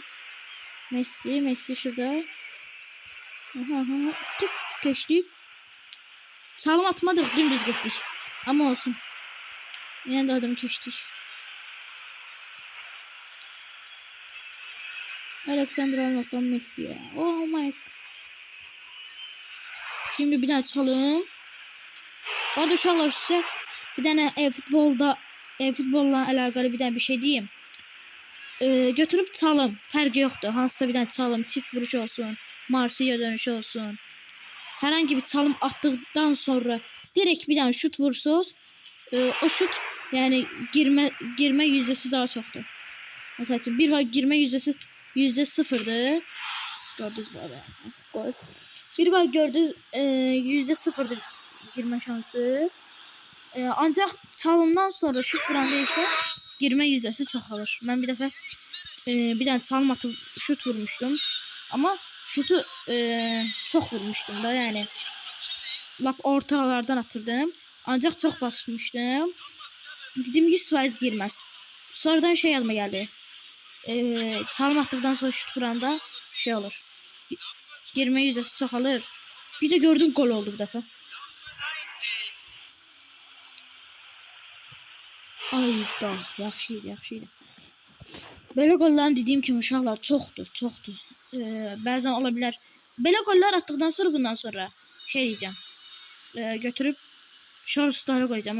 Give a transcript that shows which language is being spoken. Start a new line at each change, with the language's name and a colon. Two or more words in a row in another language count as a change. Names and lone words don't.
Turkish: Messi şurada. Tık geçtik. Salım atmadık, dümdüz gittik. Ama olsun. Yine de adamı geçtik. Alexander Arnold'dan Messi'ye.
English: Oh my God.
Turkish: Şimdi bir daha çalım.
Azerbaijani: Bu arada uşaqlar sizə bir dənə futbolla əlaqəli bir dənə bir şey deyim. Götürüb çalım, fərqi yoxdur. Hansısa bir dənə çalım, çift vuruş olsun, Marsilya dönüşü olsun. Hər hangi bir çalım atdıqdan sonra direkt bir dənə şut vursunuz. O şut yəni girmə yüzdəsi daha çoxdur. Məsəl üçün bir var girmə yüzdəsi %0'dır. Gördünüz mü? Gol. Bir var gördünüz %0'dır girme şansı.
Turkish: Ancak çalımdan sonra şut vuranda ise girme yüzdesi çoxalır.
Azerbaijani: Ben bir dəfə bir dənə çalım atıp şut vurmuştum. Ama şutu çox vurmuştum da, yani lap ortalardan atırdım.
Turkish: Ancak çok basmıştım. Dedim 100% girmez. Sonradan yadıma geldi. Çalım attıktan sonra şut vuranda olur. Girme yüzdesi çoxalır. Bir de gördüm gol oldu bu dəfə.
Azerbaijani: Ayda, yaxşıydı. Belə qolların dediyim kimi uşaqlar çoxdur. Bəzən ola bilər. Belə qollar atdıqdan sonra bundan sonra şey diyeceğim. Götürüb shortslara qoyacağam.